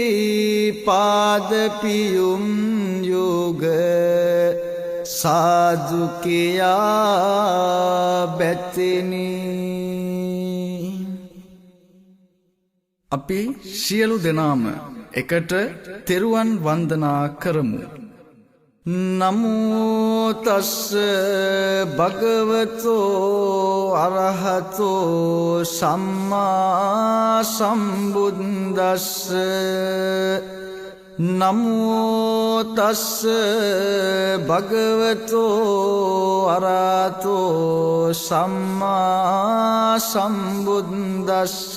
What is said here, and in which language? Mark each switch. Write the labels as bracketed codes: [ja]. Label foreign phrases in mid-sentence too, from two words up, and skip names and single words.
[si] පාදපියුම් යෝග සාදු කියා බැතිනි අපි සියලු දෙනාම එකට තෙරුවන් වන්දනා කරමු. [pi] නමෝ තස්ස භගවතෝ අරහතෝ සම්මා සම්බුද්දස්ස නමෝ තස්ස භගවතෝ අරහතෝ සම්මා සම්බුද්දස්ස